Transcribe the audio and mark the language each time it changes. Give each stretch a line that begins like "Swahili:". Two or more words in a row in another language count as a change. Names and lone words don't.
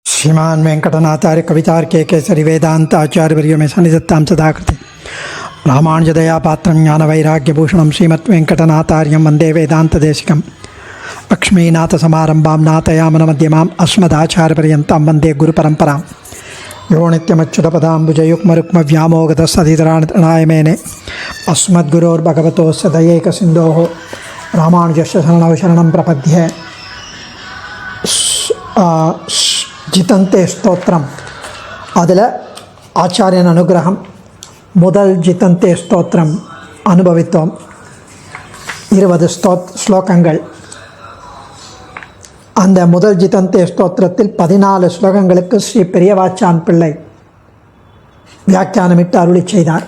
Sanskrit: श्रीमान वेंकटनाथार्य कवितार्के केसरी वेदांत आचार्यवर्यो में सन्निधत्तां सदा कृते रामानुजदया पात्रं ज्ञानवैराग्यभूषणं श्रीमत् वेंकटनाथार्यं वन्दे वेदान्तदेशिकं लक्ष्मीनाथसमारम्भां नाथयामनमध्यमाम् अस्मदाचार्यपर्यन्तां वन्दे गुरुपरम्परां यो नित्यमच्युतपदाम्बुजयुग्मरुक्मव्यामोगतसधितराणाय मेने अस्मद्गुरोर्भगवतोस्य दयैकसिन्धोः रामानुजस्य शरणौ शरणं प्रपद्ये।
Tamil: ஜிதந்தே ஸ்தோத்திரம் அதில் ஆச்சாரியன் அனுகிரகம் முதல் ஜிதந்தே ஸ்தோத்திரம் அனுபவித்தோம். 20 ஸ்லோகங்கள். அந்த முதல் ஜிதந்தே ஸ்தோத்திரத்தில் 14 ஸ்லோகங்களுக்கு ஸ்ரீ பெரியவாச்சான் பிள்ளை வியாக்கியானமிட்டு அருளி செய்தார்.